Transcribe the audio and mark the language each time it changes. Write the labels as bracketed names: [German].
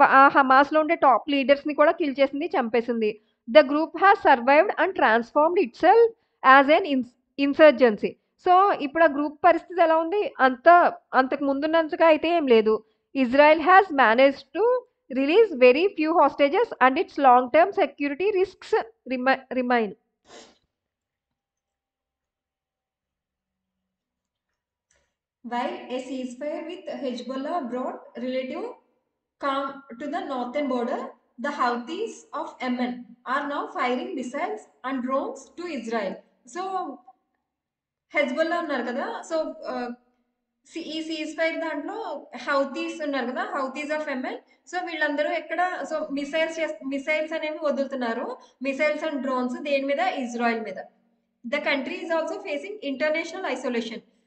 [Telugu] ఆ హమాస్‌లో ఉండే టాప్ లీడర్స్‌ని కూడా కిల్ చేసింది, చంపేసింది. [English] The group has survived and transformed itself as an insurgency. [Telugu] So, ఇప్పుడు ఆ గ్రూప్ పరిస్థితి ఎలా ఉంది? అంతకు ముందున్నంతగా అయితే ఏం లేదు. [English] Israel has managed to release very few hostages and its long term security risks remain. While a ceasefire with Hezbollah brought relative calm to the northern border, the Houthis of Yemen are now firing missiles and drones to Israel. [Telugu] So, Hezbollah ఉన్నారు కదా! So, ఈ ceasefire దాంట్లో Houthis ఉన్నారు కదా! Houthis of Yemen. So, వీళ్ళందరూ ఎక్కడ so, missiles అనేవి వదులుతున్నారు. Missiles and drones దేని మీద? ఇజ్రాయెల్ మీద. [English] The country is also facing international isolation.